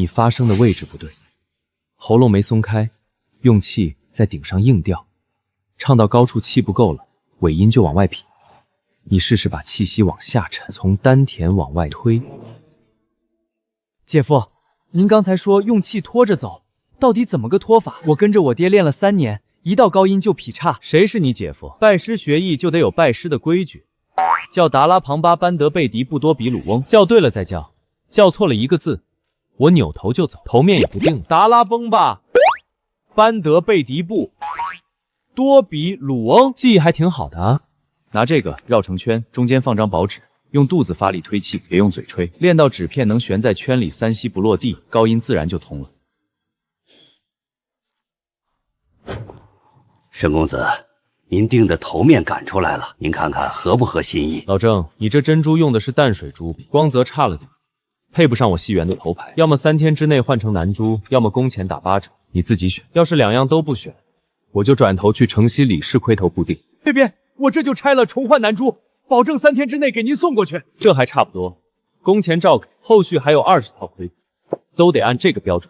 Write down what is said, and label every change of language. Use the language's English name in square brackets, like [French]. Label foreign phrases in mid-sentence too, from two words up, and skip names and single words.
[Chinese] 你发声的位置不对，喉咙没松开，用气在顶上硬吊，唱到高处气不夠了，尾音就往外劈。你試試把氣息往下沉，從丹田往外推。姐夫，您剛才說用氣拖着走，到底怎麼個拖法？我跟着我爹練了3年，一到高音就劈叉。誰是你姐夫？拜師學藝就得有拜師的規矩，叫達拉龐巴班德貝迪布多比魯翁，叫對了再叫，叫錯了一個字，我扭頭就走，頭面也不定了。達拉崩吧，班德貝迪布多比魯翁，記憶還挺好的啊。拿這個繞成圈，中間放張薄紙，用肚子發力推氣，別用嘴吹，練到紙片能懸在圈裡3吸不落地，高音自然就通了。沈公子，您定的頭面趕出來了，您看看合不合心意？老鄭，你這珍珠用的是淡水珠，光澤差了點，配不上我戲園的頭牌。要麼3天之內換成南珠，要麼工錢打8折，你自己選。要是2樣都不選，我就轉頭去城西李氏盔頭鋪訂。別，我這就拆了重換南珠，保證3天之內給您送過去。這還差不多，工錢照給，後續還有20套盔，都得按這個標準。